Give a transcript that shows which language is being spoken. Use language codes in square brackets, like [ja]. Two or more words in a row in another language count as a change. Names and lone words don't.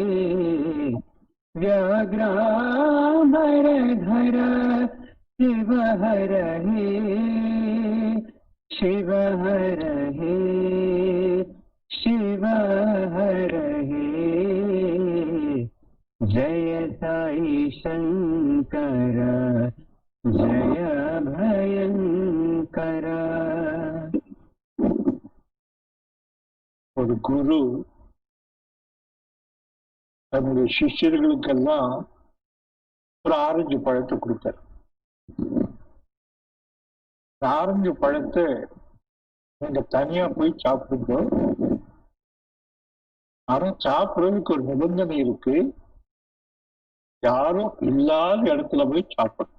[sa] व्याघ्रांबर धर शिव हरहि शिव हरहि शिव हरहि, जय साई शंकर जय भयंकर. [ta] ஒரு குரு தன்னுடைய சிஷ்யர்களுக்கெல்லாம் ஒரு ஆரஞ்சு பழத்தை கொடுத்தார். ஆரஞ்சு பழத்தை நீங்க தனியா போய் சாப்பிடுங்க, ஆனா சாப்பிடுறதுக்கு ஒரு நிபந்தனை இருக்கு, யாரும் இல்லாத இடத்துல போய் சாப்பிடணும்.